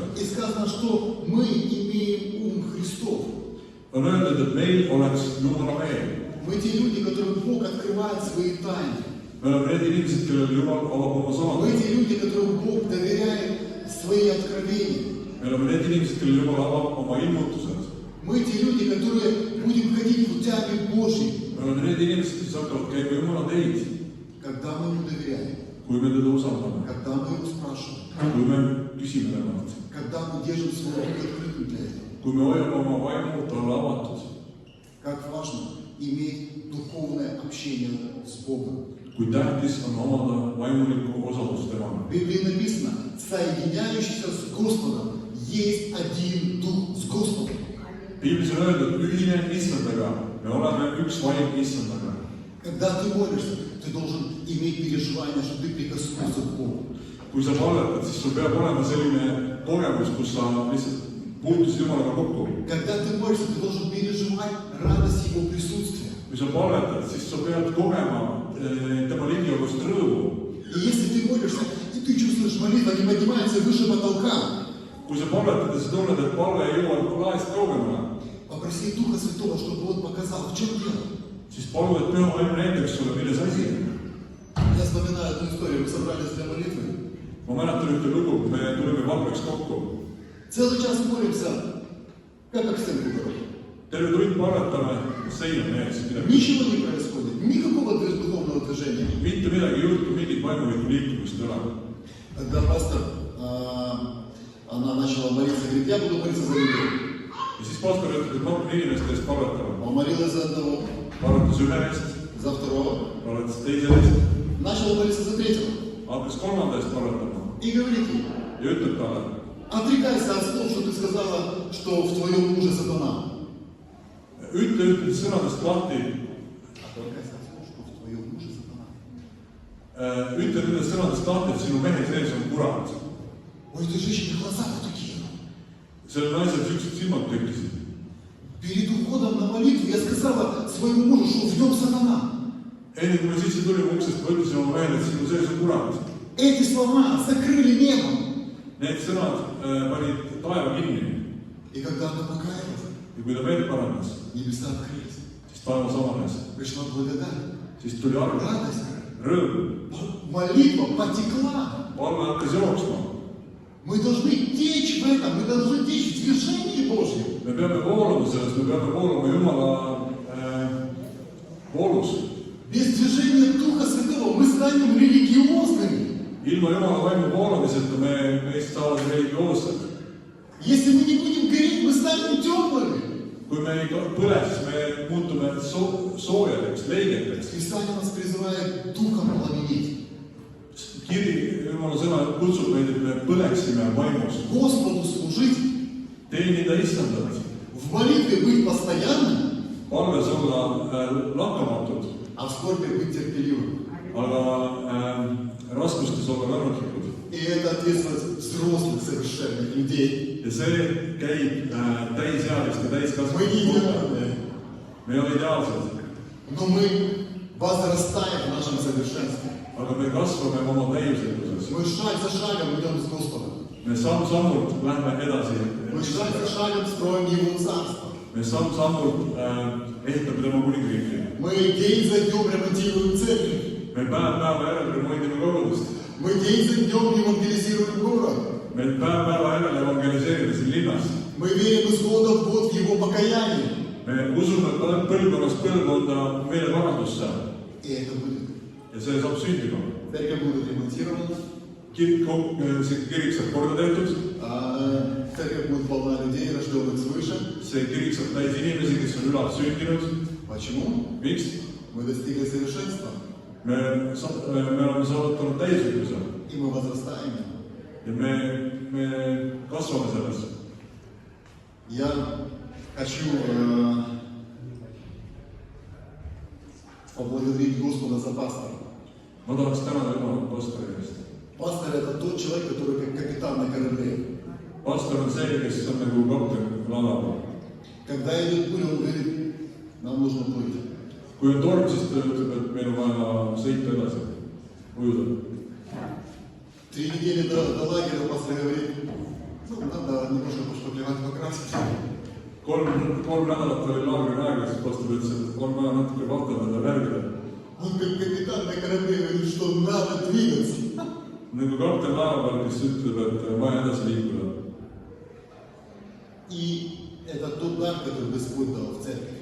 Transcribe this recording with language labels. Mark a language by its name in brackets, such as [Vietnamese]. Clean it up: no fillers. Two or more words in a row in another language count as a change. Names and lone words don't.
[Russian] И сказано, что мы имеем ум Христов. [Estonian] On öeldud, et meil oleks Jumala meel. [Russian] Мы те люди, которым Бог открывает свои тайны. [Estonian] Me oleme need inimesed, kellele Jumal avab oma [Russian] Мы [Estonian] saladused. [Russian] те люди, которым Бог доверяет свои откровения. [Estonian] Me oleme need inimesed, kellele Jumal avab oma ilmutused. [Russian] Мы те люди, которые будем ходить путями Божьими. [Estonian] Me oleme need inimesed, kes hakkavad käima Jumala teid, [Russian] Когда мы Ему доверяем, [Estonian] kui me teda usaldame, [Russian] когда мы Его спрашиваем, [Estonian] kui me küsime temalt, [Russian] когда мы держим свой дух открытым для этого. [Estonian] kui me hoiame oma vaimu talle avatud, [Russian] Как важно иметь духовное общение с Богом. [Estonian] kui tähtis on omada vaimulikku osalust temaga. [Russian] В Библии написано, соединяющийся с Господом есть один дух с Господом. [Estonian] Piiblis on öeldud, ühine Issandaga, me oleme üks vaim Issandaga. [Russian] Когда ты молишься, ты должен иметь переживание, что ты прикоснулся к Богу. [Estonian] Kui sa palvetad, siis sul peab olema selline kogemus, kus sa lihtsalt puutusid Jumalaga kokku. [Russian] Когда ты молишься, ты должен переживать радость Его присутствия. [Estonian] Kui sa palvetad, siis sa pead kogema tema ligiolust rõõmu. [Russian] И если ты молишься, и ты чувствуешь, молитва не поднимается выше потолка, [Estonian] Kui sa palvetad ja sa tunned, et palve ei jõua laest kaugemale, [Russian] попроси Духа Святого, чтобы Он показал, в чем дело. [Estonian] siis palu, et püha vaim näitaks sulle, milles asi on. [Russian] Я вспоминаю одну историю, мы собрались для молитвы. [Estonian] Ma mäletan ühte lugu, kui me tulime palveks kokku. [Russian] Целый час молимся, как к стенку дороги. [Estonian] Terve tund palvetame, sein on ees midagi. [Russian] Ничего не происходит, никакого духовного движения. [Estonian] Mitte midagi ei juhtu, mingit vaimulikku liikumist ei ole. [Russian] Когда пастор, она начала молиться, говорит, я буду молиться за людей. [Estonian] Ja siis pastor ütleb, et ma hakkan inimeste eest palvetama. [Russian] Он молилась за одного, [Estonian] Palvetas ühe eest, [Russian] за второго, [Estonian] palvetas teise eest, [Russian] начала молиться за третьего. [Estonian] hakkas kolmanda eest palvetama [Russian] И говорит ей, [Estonian] ja ütleb talle, [Russian] отрекайся от слов, что ты сказала, что в твоем муже сатана. [Estonian] ütle sõnadest lahti, [Russian] Отрекайся от слов, что в твоем муже сатана. [Estonian] ütle nendest sõnadest lahti, et sinu mehe sees on kurat. [Russian] У этой женщины глаза вот такие. [Estonian] Sellel naisel siuksed silmad tekkisid. [Russian] Перед уходом на молитву я сказала своему мужу, что в нем сатана. [Estonian] Enne kui me sisse tulime uksest, ma ütlesin oma mehele, et sinu sees on kurat. [Russian] Эти слова закрыли небо. [Estonian] Need sõnad panid taeva kinni. [Russian] И когда она покаялась, [Estonian] Ja kui ta meelt parandas, [Russian] небеса открылись. [Estonian] siis taevas avanes. [Russian] Пришла благодать, [Estonian] Siis tuli arv, [Russian] радость. [Estonian] rõõm. [Russian] Молитва потекла. [Estonian] Palve hakkas jooksma. [Russian] Мы должны течь в этом, мы должны течь в движении Божьем. [Estonian] Me peame voolama selles, me peame voolama Jumala voolus. [Russian] Без движения Духа Святого мы станем религиозными. [Estonian] Ilma Jumala vaimu voolamiseta meist saavad religioossed. [Russian] Если мы не будем гореть, мы станем темными. [Estonian] Kui me ei põle, siis me muutume soojadeks, leigeteks. [Russian] Писание нас призывает Духом пламенеть. [Estonian] Kiri, Jumala sõna kutsub meid, et me põleksime vaimus. [Russian] Господу служить, [Estonian] Teenida Issandat. [Russian] в молитве быть постоянным, [Estonian] Palves olla lakkamatud, [Russian] а в скорби быть терпеливым. [Estonian] aga raskustes olla kannatlikud. [Russian] И это ответственность взрослых совершенных людей. [Estonian] Ja see käib täisealiste, [Russian] Мы не [Estonian] täiskasvanute. [Russian] идеальны, [Estonian] Me ei ole ideaalsed, [Russian] но мы возрастаем в нашем совершенстве. [Estonian] aga me kasvame oma täiuslikkuses. [Russian] Мы шаг за шагом идем с Господом. [Estonian] Me samm-sammult lähme edasi. [Russian] Мы шаг за шагом строим Его Царство. [Estonian] Me samm-sammult ehitame tema kuningriiki. [Russian] Мы день за днем ремонтируем церковь. [Estonian] Me päev järel remoindime kogudust. [Russian] Мы день за днем евангелизируем город. [Estonian] Me päev järel evangeliseerime siin linnas. [Russian] Мы верим из года в год в Его покаяние. [Estonian] Me usume, et põlvkonnast põlvkonda meile parandus saab. [Russian] И это будет. [Estonian] Ja see saab sündima. [Russian] Церковь будет ремонтирована. [Estonian] See kirik saab korda tehtud. [Russian] Церковь будет полна людей, рожденных свыше. [Estonian] See kirik saab täis inimesi, kes on ülalt sündinud. [Russian] Почему? [Estonian] Miks? [Russian] Мы достигли совершенства. [Estonian] Me oleme saavutanud täislikkuse. [Russian] И мы возрастаем. [Estonian] Ja me kasvame selles. [Russian] Я хочу поблагодарить Господа за пастора. [Estonian] Ma tahaks tänada Jumalat pastori eest. [Russian] Пастор – это тот человек, который как капитан на корабле. [Estonian] Pastor on see, kes on nagu kapten laeval. [Russian] Когда идет буря, он говорит, нам нужно плыть. [Estonian] Kui on torm, siis ta ütleb, et meil on vaja sõita edasi, ujuda. [Russian] 3 недели до лагеря пастор говорит, ну, надо немножко пошпаклевать, покрасить. [Estonian] Kolm nädalat oli laagri aega, siis pastor ütles, et on vaja natuke vahterdada värgida. [Russian] Он как капитан на корабле говорит, что надо двигаться. [Estonian] Nagu kapten laeva peal, kes ütleb, et vaja edasi liikuda. [Russian] И это тот дар, который Господь дал в церкви.